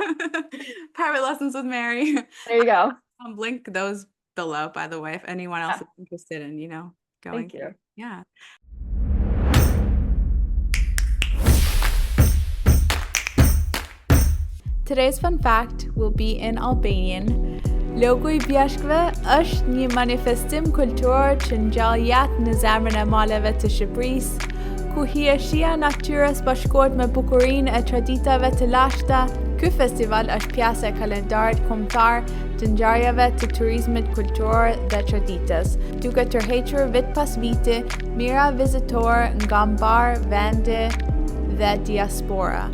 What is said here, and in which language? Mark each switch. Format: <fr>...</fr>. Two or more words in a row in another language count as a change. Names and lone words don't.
<en>Private lessons with Mary. There you go. I'll link those below, by the way, if anyone else Yeah. is interested in, going Thank you. through. Yeah. Today's fun fact will be in Albanian.</en> <sq>Logu I Bjeshkëve është një manifestim kulturor që ngjall jetë në zemrën e maleve të Shqipërisë, ku hieshia natyrës bashkohet me bukurinë e traditave të lashta. Ky festival është pjesë e kalendarit kombëtar të ngjarjeve të turizmit kulturor dhe traditës, duke tërhequr vit pas viti mijëra vizitorë nga mbar vende dhe diaspora.</sq>